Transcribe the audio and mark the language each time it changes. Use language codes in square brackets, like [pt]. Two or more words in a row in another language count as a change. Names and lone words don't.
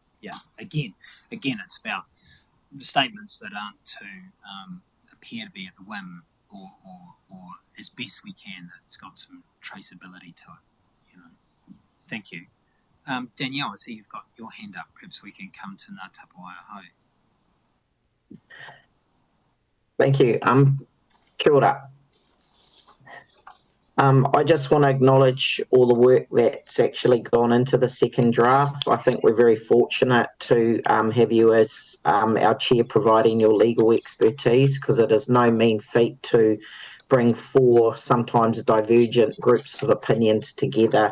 [en] Yeah, again, it's about statements that aren't to appear to be at the whim or as best we can, that it's got some traceability to it. Thank you. Danielle, I see you've got your hand up. Perhaps we can come to Ngā Tapu Waiahau. Thank you. [mi] Kia ora. [en] I just want to acknowledge all the work that's actually gone into the second draft. I think we're very fortunate to have you as our chair providing your legal expertise, because it is no mean feat to bring 4 sometimes divergent groups of opinions together.